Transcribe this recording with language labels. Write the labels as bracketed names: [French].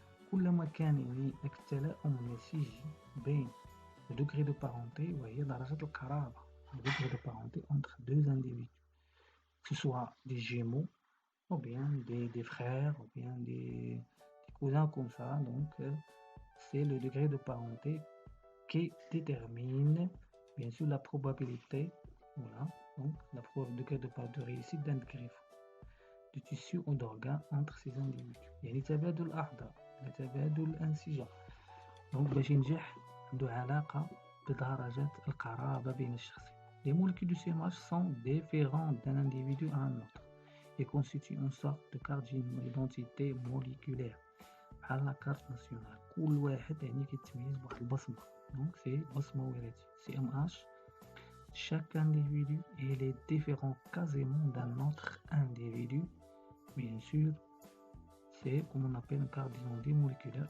[Arabic] كلما كان التلاؤم النسيجي بين [French] le degré de parenté [Arabic] وهي درجة القرابة, [French] le degré de parenté entre deux individus, que ce soit des jumeaux ou bien des frères ou bien des cousins comme ça. Donc c'est le degré de parenté qui détermine bien sûr la probabilité, voilà, donc le degré de réussite d'un greffe de tissu ou d'organes entre ces individus. [Arabic] يعني تبادل الأعضاء، تبادل الأنسجة. donc باش ينجح عنده علاقة بدرجة القرابة بين الشخصين. [French] Les molécules du CMH sont différentes d'un individu à un autre et constituent une sorte de carte d'identité moléculaire بحال la carte nationale. [Arabic] كل واحد يعني كيتميز بواحد البصمة. [French] donc c'est [Arabic] بصمة وراثية. [French] CMH, chaque individu il est différent quasiment d'un autre individu. Bien sûr, c'est comme on appelle une carte d'identité moléculaire.